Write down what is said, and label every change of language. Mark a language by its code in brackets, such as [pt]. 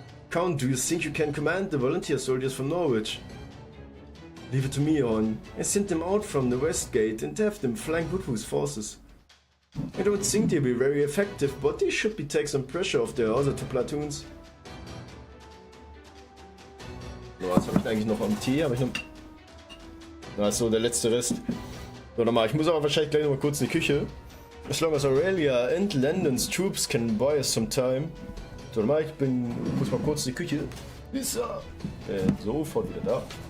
[en] Count, do you think you can command the volunteer soldiers from Norwich? Leave it to me, Orn. I sent them out from the west gate and have them flank Woodwoo's forces. I don't think they'll be very effective, but they should be take some pressure off their other 2 platoons. [de] So, was habe ich eigentlich noch am Tee? Habe ich noch... Achso, der letzte Rest. So, nochmal. Ich muss aber wahrscheinlich gleich noch mal kurz in die Küche. [en] As long as Aurelia and Landon's troops can buy us some time. [de] So, nochmal. Ich muss mal kurz in die Küche. Bis sofort wieder da.